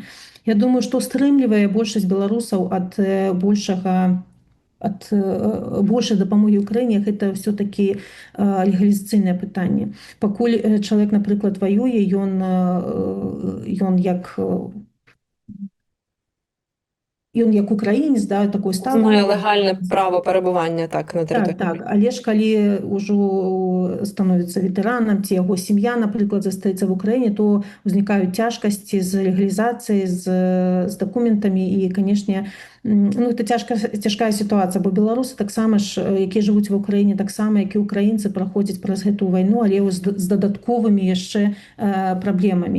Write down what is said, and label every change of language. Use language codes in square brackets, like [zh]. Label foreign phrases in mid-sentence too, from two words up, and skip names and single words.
[be] Я думаю, што стрымлівае большасць беларусаў ад большай дапамогі Украіне, гэта ўсё-такі легалізацыйнае пытанне. Пакуль чалавек, напрыклад, ваюе, ён як українець, да, такой статус. [uk] Має легальне право перебування так на території. [be] Так, але ж калі ўжо становіцца ветэранам, ці яго сям'я, напрыклад, застаецца в Украіне, то ўзнікаюць цяжкасці з легалізацыяй, з дакументамі, і, канешне, ну, это цяжкая сітуацыя, бо беларусы таксама ж, якія жывуць ва Украіне, таксама, як і украінцы, праходзяць праз гэтую вайну, але з дадатковымі яшчэ праблемамі.